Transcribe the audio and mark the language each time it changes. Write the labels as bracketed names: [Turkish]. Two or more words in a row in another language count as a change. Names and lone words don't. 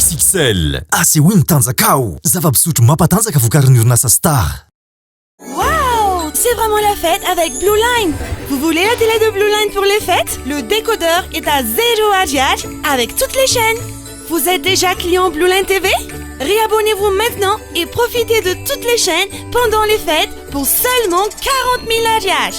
[Malagasy] Excel. ACWIN Tanzakao. Zava-pisotro mampatanjaka vokarin'ny orinasa Star. [French] Waouh, c'est vraiment la fête avec Blue Line. Vous voulez la télé de Blue Line pour les fêtes? Le décodeur est à 0 Agiage avec toutes les chaînes. Vous êtes déjà client Blue Line TV? Réabonnez-vous maintenant et profitez de toutes les chaînes pendant les fêtes pour seulement 40 000 Agiage.